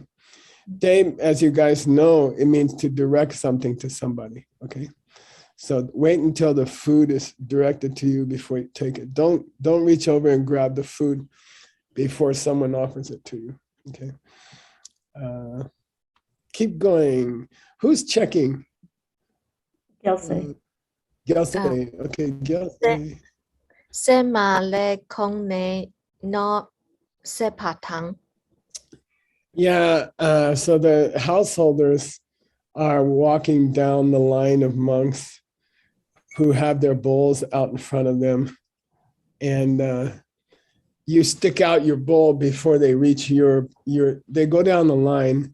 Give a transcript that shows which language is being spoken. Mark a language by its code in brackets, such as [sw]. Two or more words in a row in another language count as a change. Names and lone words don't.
[en] They, as you guys know, it means to direct something to somebody. Okay. So wait until the food is directed to you before you take it. Don't reach over and grab the food before someone offers it to you. Okay. Keep going. Who's checking? Gelsey. Gelsey. Okay, Gelsey. Xe mà lê không né nó xe phà thắng. Yeah, so the householders are walking down the line of monks who have their bowls out in front of them. And you stick out your bowl before they reach they go down the line.